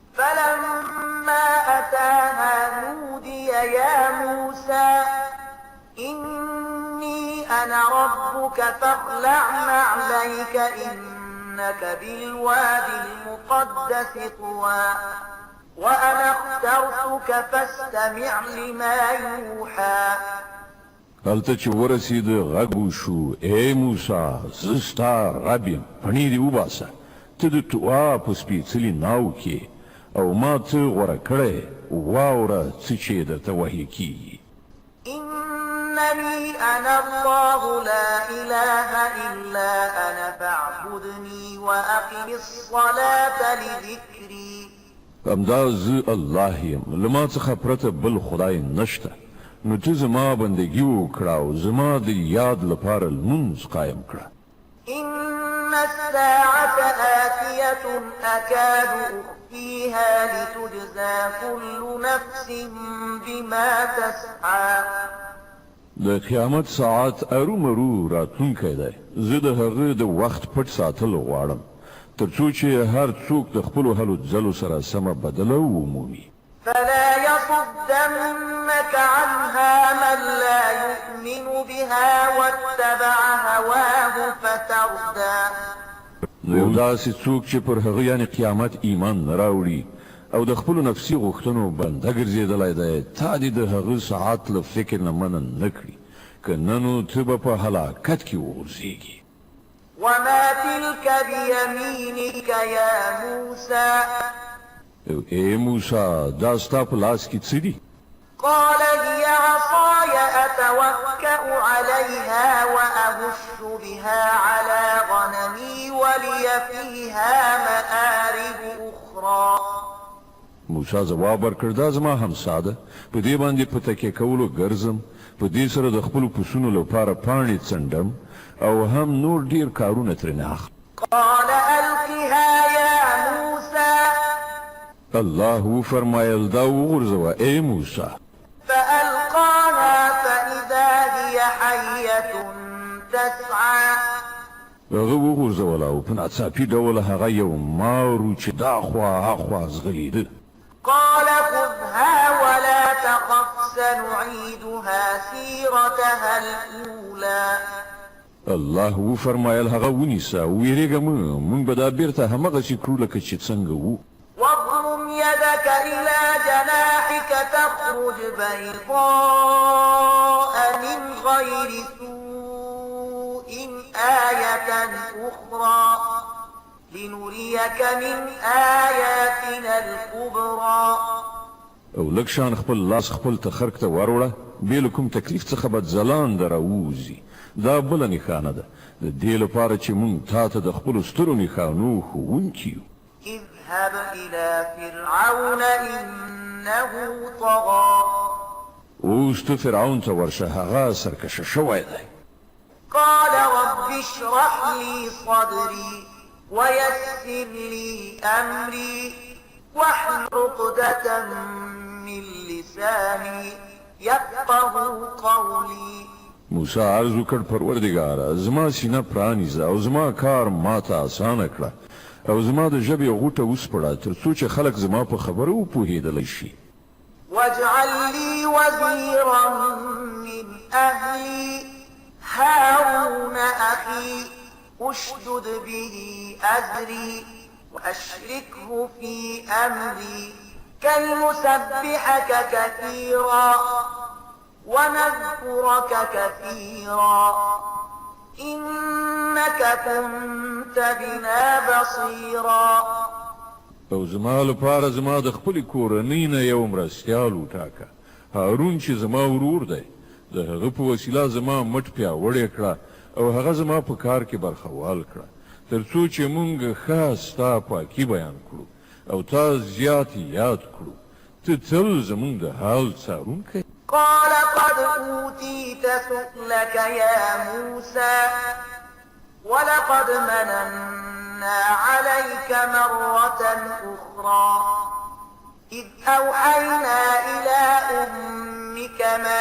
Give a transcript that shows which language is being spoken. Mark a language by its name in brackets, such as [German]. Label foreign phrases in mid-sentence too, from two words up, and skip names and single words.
[Arabic] فلما أتاها نودي يا موسى إني أنا ربك فاخلع نعليك إنك بالواد المقدس طوى وأنا اخترتك فاستمع لما يوحى. [Pashto] هلته چې ورسېد غږ وشو، ای موسی، زه ستا رب یم، پڼې دې وباسه. ته د طوعا په سپېڅلي ناو کې او ما ته غوره کړی، واوره څه چې درته وحی کېږي. [Arabic] إنني أنا الله لا إله إلا أنا فاعبدني وأقم الصلاة لذكري. [Pashto] همدا زه الله یم، له ما څخه پرته بل خدای نشته. نو ته زما بندگی وکړه او زما د یاد لپاره لمونځ قایم کړه. [Arabic] إن الساعة آتية أكاد أخفيها لتجزى كل نفس بما تسعى. [Pashto] د قیامت ساعت ارومرو راتلونکی دی. زه د هغه د وخت پټ ساتل غواړم تر څو چې هر څوک د خپلو هلو ځلو سره سمه بدله ومومي. [Arabic] فلا يصدنك عنها من لا يؤمن بها واتبع هواه فتردى. [Pashto] نو داسې څوک چې پر هغه یعنې قیامت ایمان نه راوړي او د خپلو نفسي غوښتنو بنده ګرځېدلی دی، تا دې د هغه ساعت له فکر نه منع نه کړي، که نه نو ته به په هلاکت کې وغورځېږي. [Arabic] وما تلك بيمينك يا موسى. [Pashto] ای موسی، دا ستا په لاس کې څه دي؟ [Arabic] قال هي عصاي أتوكأ عليها وأهش بها على غنمي ولي فيها مآرب أخرى. [Pashto] موسی ځواب ورکړ، دا زما همسا ده، په دې باندې په تکیه کولو ګرځم، په دې سره د خپلو پسونو لپاره پاڼې څنډم او هم نور ډیر کارونه ترې نه اخلم. [Arabic] قال ألقها يا موسى [Pashto] الله فرمایل دا وغورځوه ای موسی. [Arabic] فألقاها فإذا هي حية تسعى [Pashto] هغه وغورځوله او په ناڅاپي ډول هغه یو مار و چې دا خوا هاخوا ځغلېده. [Arabic] قال خذها ولا تخف سنعيدها سيرتها الأولى [Pashto] الله وفرمایل هغه ونیسه ویرېږه مه، موږ به دا بیرته همغسې کړو لکه چې څنګه وو. [Arabic] واضم يدك إلى جناحك تخرج بيضاء من غير سوء آية أخرى لنريك من آياتنا الكبرى. [Pashto] او لږ شان خپل لاس خپل تخرک ته وروړه، بې له کوم تکلیف څخه به ځلانده راووځي. دا بله نښانه ده د دې لپاره چې موږ تا ته د خپلو سترو نښانو ښوونکي یو. [Arabic] اذهب إلى فرعون إنه طغى [Pashto] اوس ته فرعون ته ورشه، هغه سرکشه شوی دی. [Arabic] قال رب اشرح لي صدري ويسر لي أمري واحلل عقدة من لساني يفقه قولي. [Pashto] موسی عرض وکړ پروردګاره زما سینه پرانیزه او زما کار ماته اسانه کړه او زما د ژبې غوټه وسپړه تر څو چې خلک زما په خبره وپوهېدلی شي. [Arabic] واجعل لي وزيرا من أهلي هارون أخي اشدد به أزري وأشركه في أمري كي نسبحك كثيرا ونذكرك كثيرا إنك كنت بنا بصيرا. [Pashto] او زما لپاره زما د خپلې کورنۍ نه یو مرستیال وټاکه، هارون چې زما ورور دی. د هغه په وسیله زما مټ پیاوړی کړه او هغه زما په کار کې برخوال کړه تر څو چې موږ ښه ستا پاکي بیان کړو او تا زیات یاد کړو. ته تل زموږ د حال څارونکی. [Arabic] قال قد أوتيت سؤلك يا موسى ولقد مننا عليك مرة أخرى إذ أوحينا إلى أمك ما